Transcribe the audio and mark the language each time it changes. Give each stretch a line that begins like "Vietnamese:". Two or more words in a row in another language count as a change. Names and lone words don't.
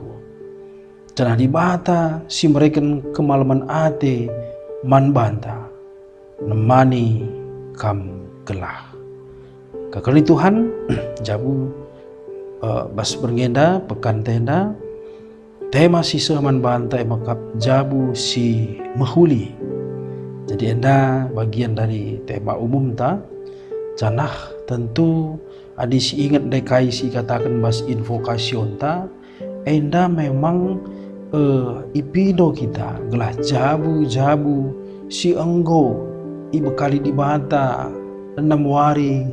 Batak Karo: Cenah dibata si mereken kemalaman ate man banta nemani kam gelah. Kakali Tuhan jabu bas berngenda pekan tenda tema si seman bantai makap jabu si mahuli. Jadi enda
Indonesian: bagian dari tema umum
Batak Karo: ta canah tentu adi si ingat dekai si katakan bas invokasion ta enda memang ipido kita gelah jabu si enggo ibu kali dibata 6 wari